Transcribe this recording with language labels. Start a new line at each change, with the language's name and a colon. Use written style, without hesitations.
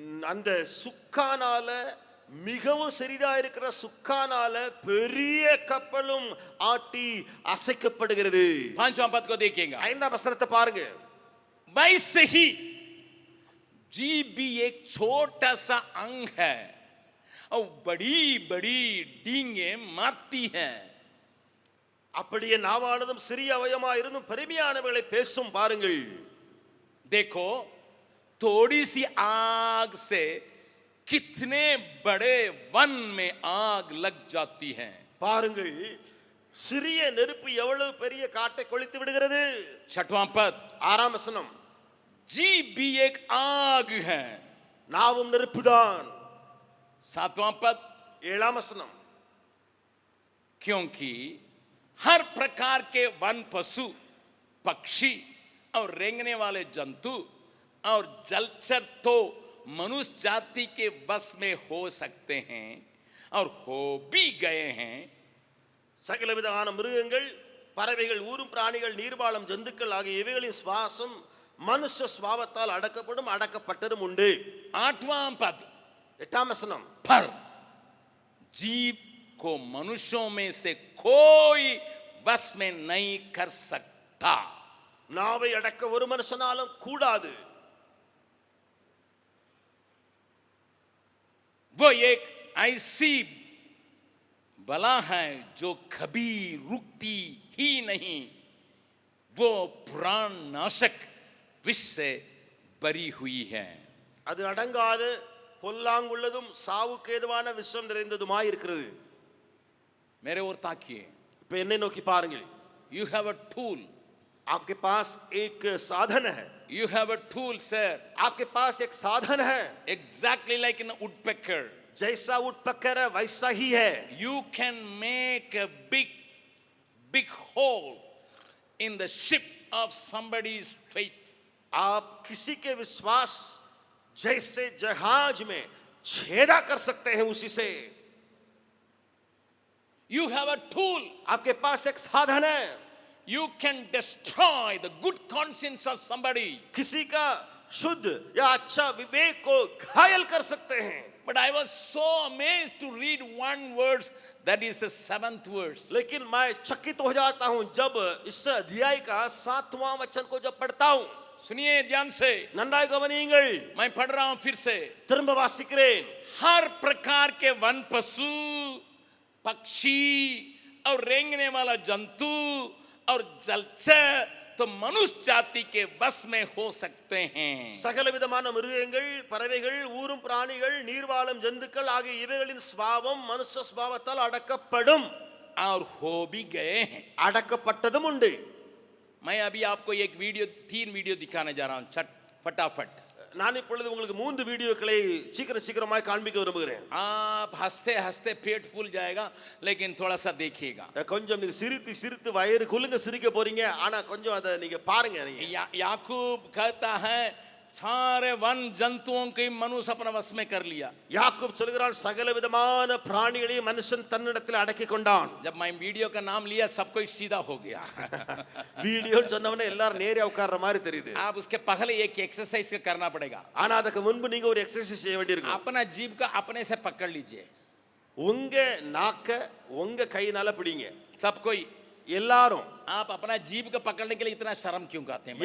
Tamil: அந்த சுக்கானால மிகவும் சிறிதா இருக்கிற சுக்கானால பெரிய கப்பலும் ஆட்டி அசைக்கப்படுகிறது.
Hindi: 5वां पद को देखिएगा,
Tamil: 5ஆம் வசனத்தை பாருங்க.
Hindi: वैसे ही जीभ भी एक छोटा सा अंग है और बड़ी बड़ी डींगे मारती है.
Tamil: அப்படியே நாவானதும் சிறிய அவயமா இருந்தும் பெருமையானவைகளை பேசும் பாருங்கள்.
Hindi: देखो थोड़ी सी आग से कितने बड़े वन में आग लग जाती है.
Tamil: பாருங்கள், சிறிய நெருப்பு எவ்வளவு பெரிய காட்டை கொளுத்தி விடுகிறது.
Hindi: 6वां पद,
Tamil: 6ஆம் வசனம்,
Hindi: जीभ भी एक आग है.
Tamil: நாவும் நெருப்புதான்.
Hindi: 7वां पद,
Tamil: 7ஆம் வசனம்,
Hindi: क्योंकि हर प्रकार के वन पशु पक्षी और रेंगने वाले जंतु और जलचर तो मनुष्य जाति के बस में हो सकते हैं और हो भी गए हैं.
Tamil: சகலவிதமான மிருகங்கள், பறவைகள், ஊரும் பிராணிகள், நீர்வாழும் ஜந்துக்கள் ஆகிய இவைகளின் சுவாசம் மனுஷ சுபாவத்தால் அடக்கப்படும், அடக்கப்பட்டதும் உண்டு.
Hindi: 8वां पद,
Tamil: 8ஆம் வசனம்,
Hindi: पर जीव को मनुष्यों में से कोई बस में नहीं कर सकता.
Tamil: நாவை அடக்க ஒரு மனுஷனாலும் கூடாது.
Hindi: वो एक ऐसी बला है जो कभी रुकती ही नहीं, वो प्राण नाशक विष से बरी हुई है.
Tamil: அது அடங்காத பொல்லாங்குள்ளதும் சாவுக்கு ஏதுவான விஷம் நிறைந்ததுமாய் இருக்கிறது.
Hindi: मेरे ओर ताकिए,
Tamil: இப்ப என்னை நோக்கி பாருங்கள்.
English: you have a tool,
Hindi: आपके पास एक साधन है.
English: you have a tool sir,
Hindi: आपके पास एक साधन है.
English: exactly like an woodpecker.
Hindi: जैसा वुडपेकर है वैसा ही है.
English: You can make a big hole in the ship of somebody's faith.
Hindi: आप किसी के विश्वास जैसे जहाज में छेदा कर सकते हैं उसी से.
English: You have a tool,
Hindi: आपके पास एक साधन है.
English: you can destroy the good conscience of somebody.
Hindi: किसी का शुद्ध या अच्छा विवेक को घायल कर सकते हैं.
English: But I was so amazed to read one verse, that is the 7th verse.
Hindi: लेकिन मैं चकित हो जाता हूं जब इस अध्याय का 7वां वचन को जब पढ़ता हूं. सुनिए ध्यान से,
Tamil: नन्नाई गवनियुंगल,
Hindi: मैं पढ़ रहा हूं फिर से.
Tamil: திரும்ப வாசிக்கிறேன்.
Hindi: हर प्रकार के वन पशु पक्षी और रेंगने वाला जंतु और जलचर तो मनुष्य जाति के बस में हो सकते हैं.
Tamil: சகல விதமான மிருகங்கள், பறவைகள், ஊரும் பிராணிகள், நீர்வாழும் ஜந்துக்கள் ஆகிய இவைகளின் சுபாவம் மனுஷ சுபாவத்தால் அடக்கப்படும்,
Hindi: और हो भी गए हैं.
Tamil: அடக்கப்பட்டதும் உண்டு.
Hindi: मैं अभी आपको एक वीडियो 3 वीडियो दिखाने जा रहा हूं फटाफट.
Tamil: நான் இப்பொழுது உங்களுக்கு 3 வீடியோக்களை சீக்கிரமாய் காண்பிக்க விரும்புகிறேன்.
Hindi: आप हंसते हंसते पेट फूल जाएगा, लेकिन थोड़ा सा देखिएगा.
Tamil: கொஞ்சம் நீங்க சிரித்து வயிறு குலுங்க சிரிக்க போறீங்க. ஆனா கொஞ்சம் அதை நீங்க பாருங்க. நீங்க
Hindi: याकूब कहता है सारे वन जंतुओं के मनुष्य अपना वश में कर लिया.
Tamil: யாக்கோப் சொல்கிறான் சகல விதமான பிராணிகளையும் மனுஷன் தன்னிடத்தில் அடக்கி கொண்டான்.
Hindi: जब मैं वीडियो का नाम लिया सब कोई सीधा हो गया.
Tamil: வீடியோ சொன்னவனே எல்லாரும் நேரே உட்கார்ற மாதிரி தெரியுது.
Hindi: आप उसके पहले एक एक्सरसाइज करना पड़ेगा.
Tamil: ஆனா அதுக்கு முன்பு நீங்க ஒரு எக்சர்சைஸ் செய்ய வேண்டியிருக்கும்.
Hindi: अपना जीभ का अपने से पकड़ लीजिए.
Tamil: உங்க நாக்க உங்க கையினால பிடிங்க.
Hindi: सब कोई,
Tamil: எல்லாரும்.
Hindi: आप अपना जीभ को पकड़ने के लिए इतना शर्म क्यों करते हैं?